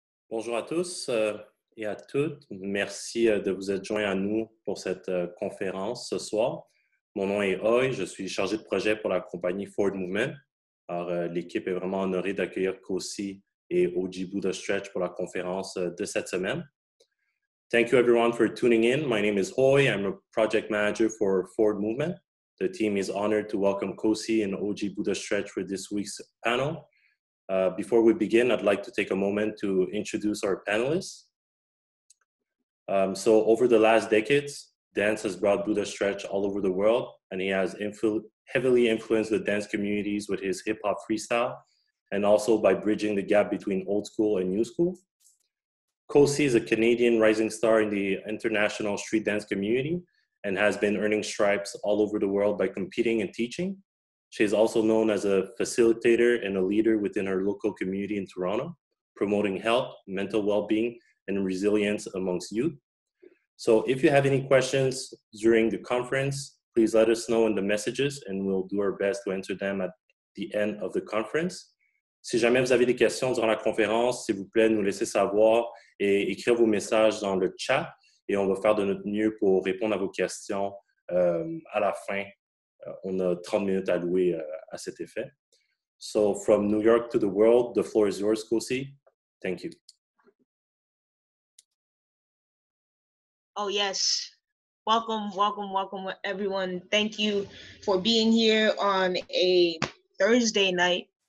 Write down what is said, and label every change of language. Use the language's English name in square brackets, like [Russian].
[French] Bonjour à tous et à toutes. Merci de vous être joints à nous pour cette conférence ce soir. Mon nom est Hoy, je suis chargé de projet pour la compagnie Forward Movement. Alors, l'équipe est vraiment honorée d'accueillir Kosi et OG Buddha Stretch pour la conférence de cette semaine. [English] Thank you everyone for tuning in. My name is Hoy. I'm a project manager for Forward Movement. The team is honored to welcome Kosi and OG Buddha Stretch for this week's panel. Before we begin, I'd like to take a moment to introduce our panelists. So over the last decades, dance has brought Buddha Stretch all over the world, and he has heavily influenced the dance communities with his hip-hop freestyle, and also by bridging the gap between old school and new school. Kosi is a Canadian rising star in the international street dance community and has been earning stripes all over the world by competing and teaching. She is also known as a facilitator and a leader within her local community in Toronto, promoting health, mental well-being, and resilience amongst youth. So if you have any questions during the conference, please let us know in the messages and we'll do our best to answer them at the end of the conference. [French] Si jamais vous avez des questions durant la conférence, s'il vous plaît, nous laissez savoir et écrire vos messages dans le chat et on va faire de notre mieux pour répondre à vos questions à la fin. On a 30 minutes allouées à cet effet. [English] So from New York to the world, the floor is yours, Kosi. Thank you. Oh, yes. Welcome, welcome, welcome, everyone. Thank you for being here on a Thursday night.